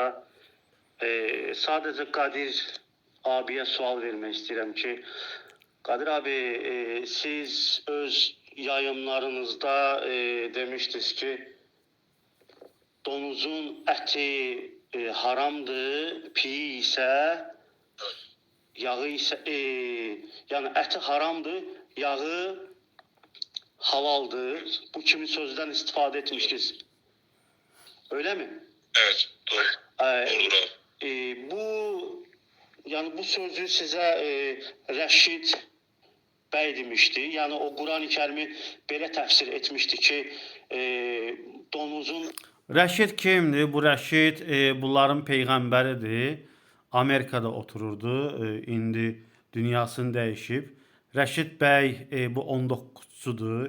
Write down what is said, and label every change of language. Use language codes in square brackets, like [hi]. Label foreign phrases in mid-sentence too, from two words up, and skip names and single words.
[az] Sadəcə Qadir abiyə sual vermək istəyirəm ki, Qadir abi, siz öz yayımlarınızda demişdiniz ki, donuzun əti haramdır, piyi isə, yağı isə, yəni əti haramdır, yağı halaldır. Bu kimi sözden istifadə etmişsiniz. [tr] Öyle mi? Evet, doğru. Doğru. Bu yani bu sözü size Rəşid bəy demişti. [az] Yani o Qurani Kərimi belə təfsir etmişti ki, donuzun... Rəşid kimdir? Bu Rəşid bunların peyğəmbəridir. Amerikada otururdu. İndi dünyasını dəyişib. Rəşid bəy bu 19-cudur.